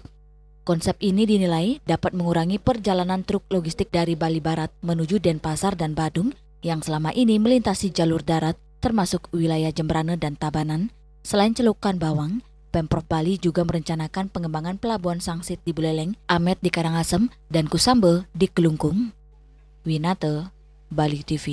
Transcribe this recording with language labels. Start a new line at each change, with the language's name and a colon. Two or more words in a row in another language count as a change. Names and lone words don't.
Indonesian: Konsep ini dinilai dapat mengurangi perjalanan truk logistik dari Bali Barat menuju Denpasar dan Badung yang selama ini melintasi jalur darat termasuk wilayah Jembrane dan Tabanan. Selain celukan bawang, Pemprov Bali juga merencanakan pengembangan pelabuhan Sangsit di Buleleng, Amet di Karangasem, dan Kusambel di Kelungkung. Winate, Bali TV.